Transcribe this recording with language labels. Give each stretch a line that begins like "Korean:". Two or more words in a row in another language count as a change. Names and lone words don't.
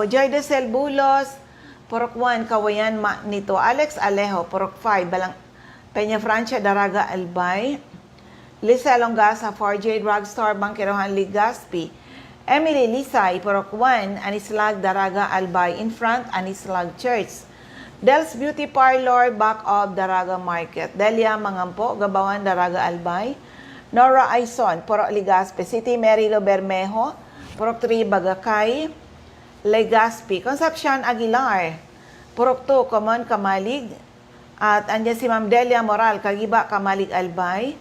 English: Joy de Cel Bulos, Purok 1, Kawayan, Nito. Alex Alejo, Purok 5, Peña Francia, Daraga, Albay. Lisa Longasa, 4J Drugstore, Bangkirohan, Legazpi. Emily Lisay, Purok 1, Anislag, Daraga, Albay. In front, Anislag Church. Del's Beauty Parlor, back of Daraga Market. Delia Mangampo, Gabawan, Daraga, Albay. Nora Aison, Purok Legazpi. City Merilo Bermejo, Purok 3, Bagakay, Legazpi. Concepcion Aguilar, Purok 2, Common, Kamalig.
Bikol: At andyan si Ma'am Delia Moral, Kagiba, Kamalig, Albay.